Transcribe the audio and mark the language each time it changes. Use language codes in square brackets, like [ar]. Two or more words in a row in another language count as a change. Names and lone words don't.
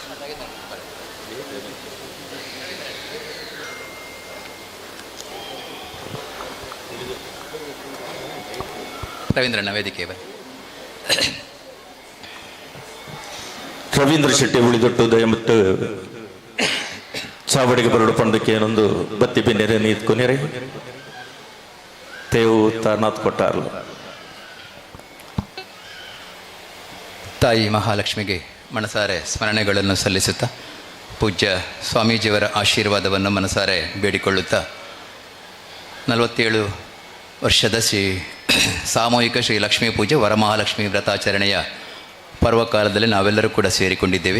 [kn] ರವೀಂದ್ರಣ್ಣ ವೇದಿಕೆ ಬನ್ನಿ. [tcy] ರವೀಂದ್ರ ಶೆಟ್ಟಿ ಉಳಿದೊಟ್ಟು ದಯಮಟ್ಟು ಚಾವಡಿಗೆ ಬರಡು ಪಂಡಕ್ಕೆ ಏನೊಂದು ಬತ್ತಿ ಬಿನ್ನೆರೆ ನೀತ್ ಕೊನೆರೆ ತೇವು ತಾರ್ನಾಥ್ ಕೊಟ್ಟಾರ್ಲು. [kn] ತಾಯಿ ಮಹಾಲಕ್ಷ್ಮಿಗೆ ಮನಸಾರೆ ಸ್ಮರಣೆಗಳನ್ನು ಸಲ್ಲಿಸುತ್ತಾ ಪೂಜ್ಯ ಸ್ವಾಮೀಜಿಯವರ ಆಶೀರ್ವಾದವನ್ನು ಮನಸಾರೆ ಬೇಡಿಕೊಳ್ಳುತ್ತಾ 47 ವರ್ಷದ ಸಾಮೂಹಿಕ ಶ್ರೀ ಲಕ್ಷ್ಮೀ ಪೂಜೆ ವರಮಹಾಲಕ್ಷ್ಮಿ ವ್ರತಾಚರಣೆಯ ಪರ್ವಕಾಲದಲ್ಲಿ ನಾವೆಲ್ಲರೂ ಕೂಡ ಸೇರಿಕೊಂಡಿದ್ದೇವೆ.